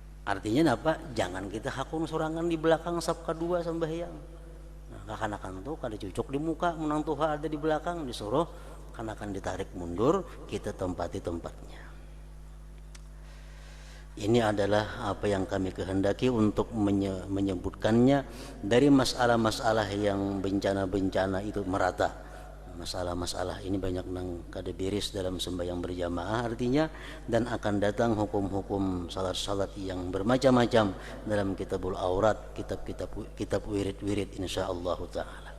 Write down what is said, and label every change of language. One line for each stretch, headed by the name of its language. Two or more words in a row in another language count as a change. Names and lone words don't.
Banjar: Artinya apa? Jangan kita hakun sorangan di belakang saf kedua sembahyang. Nah, kakanakan tuh kada cucuk di muka, menang tuha ada di belakang, disuruh kanakan ditarik mundur, kita tempati tempatnya.
Indonesian: Ini adalah apa yang kami kehendaki untuk menyebutkannya dari masalah-masalah yang bencana-bencana itu merata.
Banjar: Masalah-masalah ini banyak nang kada beres dalam sembahyang berjamaah artinya, dan akan datang hukum-hukum salat-salat yang bermacam-macam dalam kitabul aurat, kitab wirid-wirid
Arabic: إن شاء الله تعالى.